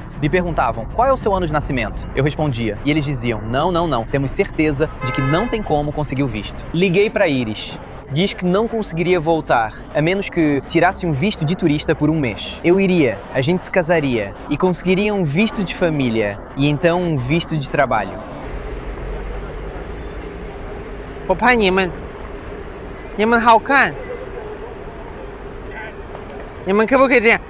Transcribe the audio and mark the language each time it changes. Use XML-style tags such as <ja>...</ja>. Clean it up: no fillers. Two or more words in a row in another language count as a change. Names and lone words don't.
<pt>Me perguntavam, qual é o seu ano de nascimento? Eu respondia, e eles diziam, não, temos certeza de que não tem como conseguir o visto. Liguei para Iris. Diz que não conseguiria voltar, a menos que tirasse um visto de turista por um mês. Eu iria, a gente se casaria e conseguiria um visto de família e então um visto de trabalho.</pt> <zh>我拍你们，你们好看，你们可不可以这样？</zh>